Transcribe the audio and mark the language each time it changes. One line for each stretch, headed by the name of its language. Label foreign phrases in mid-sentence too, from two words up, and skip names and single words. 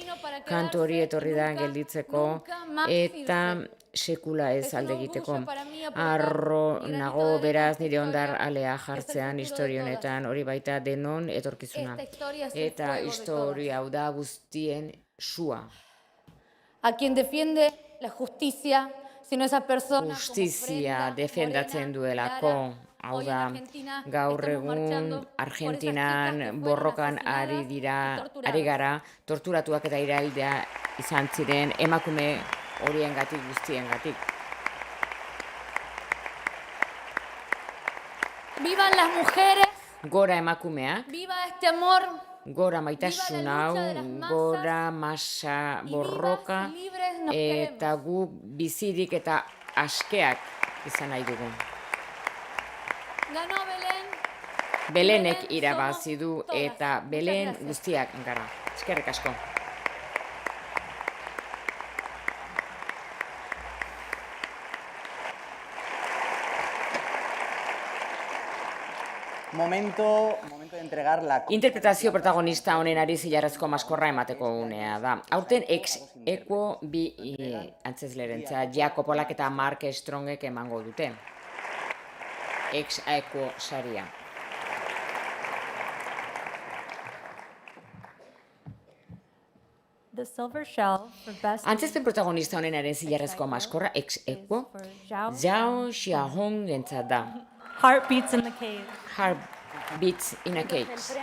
Basque: Kantu hori etorri da gelditzeko eta sekula ez alde egiteko. Arro nago beraz nire ondar alea jartzean historia honetan, hori baita denon etorkizuna. Eta historia hau da guztien sua.
Spanish: A quien defiende la justicia, sino esa persona
Basque: justizia defendatzen duelako, hau da, gaur egun Argentinan borrokan ari gara, torturatuak eta iraildea izan ziren emakume horiengatik guztiengatik.
Spanish: Vivan las mujeres.
Basque: Gora emakumeak.
Spanish: Viva este amor.
Basque: Gora maitasun hau, gora masa borroka, eta gu bizirik eta askeak izan nahi dugu. Belenek irabazi du eta Belen guztiak gara. Eskerrik asko.
Spanish: Momento de entregar la...
Basque: Interpretazio protagonista honenari zilarrezko maskorra emateko unea da. Aurten
Latin: ex equo
Basque: bi antzezlerentza Jaco Polak eta Mark Strongek emango dute.
Latin: Ex equo
Basque: saria. Antzezpen protagonista honenaren zilarrezko maskorra
Latin: ex equo
Basque: Zhao Xiaohong entzat da. Heartbeats in the Cage. Heartbeats in a Cage.